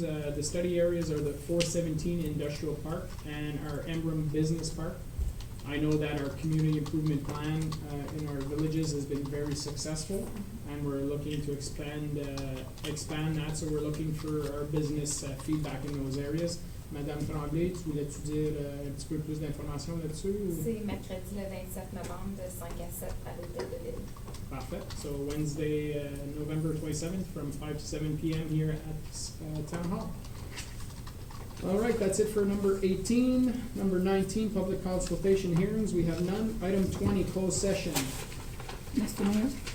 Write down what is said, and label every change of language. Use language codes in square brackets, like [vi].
[en] The study areas are the 417 Industrial Park and our Emblem Business Park. I know that our community improvement plan in our villages has been very successful, and we're looking to expand that, so we're looking for our business feedback in those areas. [fr] Madame Tremblay, tu voulais-tu dire un petit peu plus d'informations là-dessus? C'est mercredi le 27 novembre de 5 à 7 à l'hôtel de ville. Parfait. [en] So Wednesday, November 27th from 5 to 7 p.m. here at Town Hall. All right, that's it for number 18. Number 19, public consultation hearings. We have none. Item 20, closed session. Mr. Mayor,